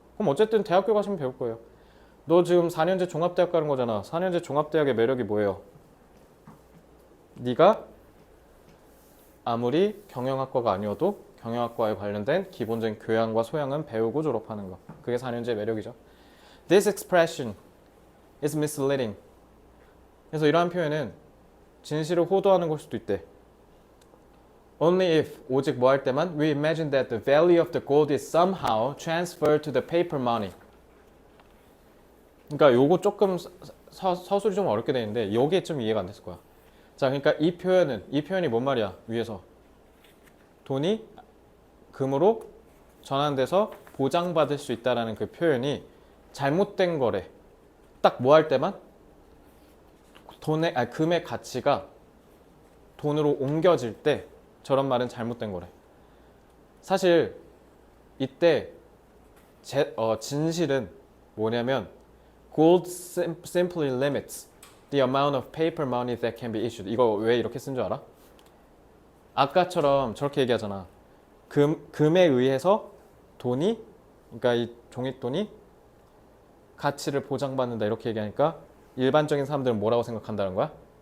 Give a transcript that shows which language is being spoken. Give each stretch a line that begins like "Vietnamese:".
Korean: 그럼 어쨌든 대학교 가시면 배울 거예요. 너 지금 4년제 종합대학 가는 거잖아. 4년제 종합대학의 매력이 뭐예요? 네가 아무리 경영학과가 아니어도 경영학과에 관련된 기본적인 교양과 소양은 배우고 졸업하는 거. 그게 4년제의 매력이죠.
English: This expression is misleading.
Korean: 그래서 이러한 표현은 진실을 호도하는 걸 수도 있대.
English: Only if,
Korean: 오직 뭐 할 때만
English: we imagine that the value of the gold is somehow transferred to the paper money.
Korean: 그러니까 요거 조금 서술이 좀 어렵게 돼 있는데 여기에 좀 이해가 안 됐을 거야. 자, 그러니까 이 표현이 뭔 말이야? 위에서 돈이 금으로 전환돼서 보장받을 수 있다라는 그 표현이 잘못된 거래. 딱 뭐 할 때만 금의 가치가 돈으로 옮겨질 때 저런 말은 잘못된 거래. 사실 이때 진실은 뭐냐면
English: gold simply limits the amount of paper money that can be issued.
Korean: 이거 왜 이렇게 쓴 줄 알아? 아까처럼 저렇게 얘기하잖아. 금에 의해서 돈이, 그러니까 이 종이돈이 가치를 보장받는다 이렇게 얘기하니까 일반적인 사람들은 뭐라고 생각한다는 거야?